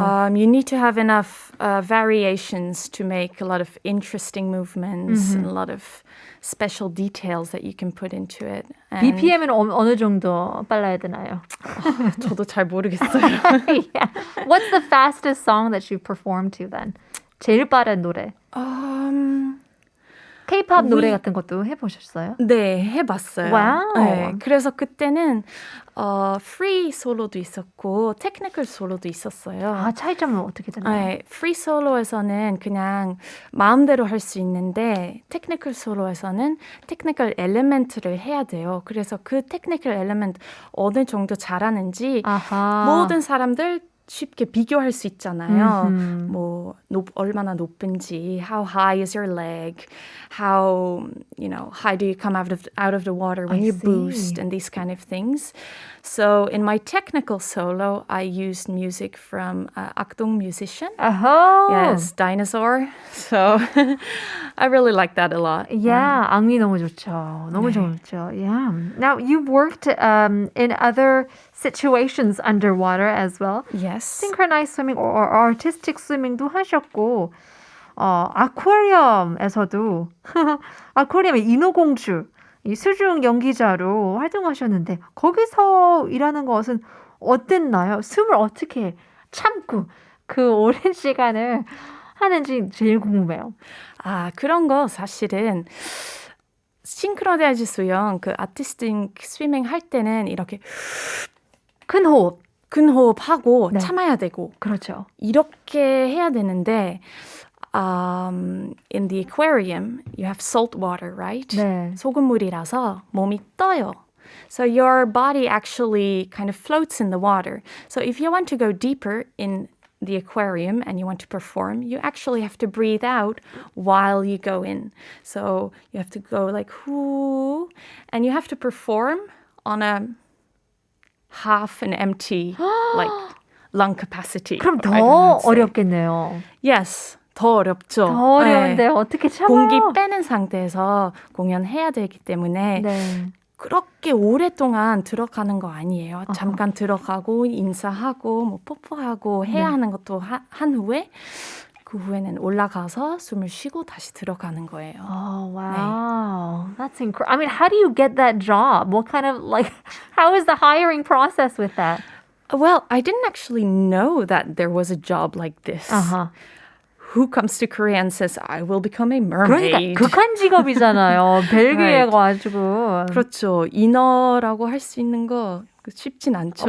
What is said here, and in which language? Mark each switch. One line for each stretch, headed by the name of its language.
English: Oh. you need to have enough variations to make a lot of interesting movements and a lot of special details that you can put into it. And
Korean: BPM은 어느 정도 빨라야 되나요? 저도 잘 모르겠어요.
English: Yeah. What's the fastest song that you performed to then?
Korean: 제일 빠른 노래. K-pop 노래 같은 것도 해보셨어요? 네, 해봤어요. 와우. 네, 그래서 그때는 free 솔로도 있었고 테크니컬 솔로도 있었어요. 아, 차이점은 어떻게 되나요? 네, free 솔로에서는 그냥 마음대로 할 수 있는데 테크니컬 솔로에서는 테크니컬 엘리멘트를 해야 돼요. 그래서 그 테크니컬 엘리멘트 어느 정도 잘하는지 아하. 모든 사람들 쉽게 비교할 수 있잖아요. 뭐 얼마나 높은지,
English: how high is your leg, how high do you come out of the water when I see. boost, and these kind of things. So in my technical solo, I used music from 악동 musician. Oh. Yes, Dinosaur. So I really like that a lot. Yeah,
Korean: 악미 너무 좋죠. 너무 좋죠.
English: Yeah. Now, you've worked in other situations underwater as well. Yes. Synchronized swimming or artistic swimming
Korean: 도 하셨고, 아쿠아리움에서도 아쿠아리움의 인어공주, 이 수중 연기자로 활동하셨는데 거기서 일하는 것은 어땠나요? 숨을 어떻게 참고 그 오랜 시간을 하는지 제일 궁금해요. 아, 그런 거 사실은 싱크로나이즈 수영, 그 아티스틱 스위밍 할 때는 이렇게 큰 호흡. 큰 호흡하고 네. 참아야 되고 그렇죠. 이렇게 해야 되는데
English: in the aquarium you have salt water, right?
Korean: 네. 소금물이라서 몸이 떠요.
English: So your body actually kind of floats in the water. So if you want to go deeper in the aquarium and you want to perform, you actually have to breathe out while you go in. So you have to go like whoo, and you have to perform on a half an empty like lung capacity.
Korean: 그럼
English: I don't know how to say.
Korean: 어렵겠네요.
English: Yes.
Korean: 더 어렵죠. 더 어려운데 어떻게 참아요? 공기 빼는 상태에서 공연해야 되기 때문에 네. 그렇게 오랫동안 들어가는 거 아니에요. 잠깐 들어가고 인사하고 뭐 뽀뽀하고 해야 하는 것도 한 후에 그 후에는 올라가서 숨을 쉬고 다시 들어가는 거예요.
English: Oh, wow. That's incredible. I mean, how do you get that job? What kind of, how is the hiring process with that? Well, I didn't actually know that there was a job like this. Uh-huh. Who comes to Korea and says, I will become a mermaid?
Korean: 그러니까 극한 직업이잖아요. 벨기에 가지고. 그렇죠. 인어라고 할 수 있는 거 쉽진 않죠.